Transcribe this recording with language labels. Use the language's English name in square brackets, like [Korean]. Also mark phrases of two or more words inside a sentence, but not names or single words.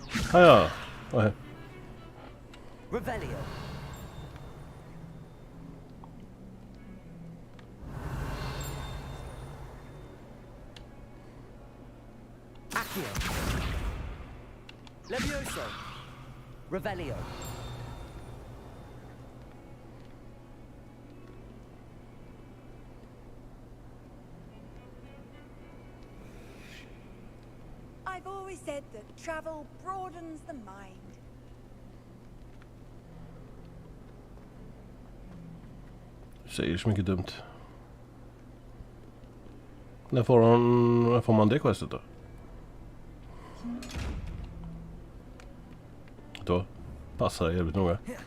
[Swedish] Ja. Nej. Revelio. Accio. Levioso. Revelio. [English] I've always said that travel broadens the mind. [Swedish] Säger så mycket dumt. När får man det questet då? Då passar det jävligt noga.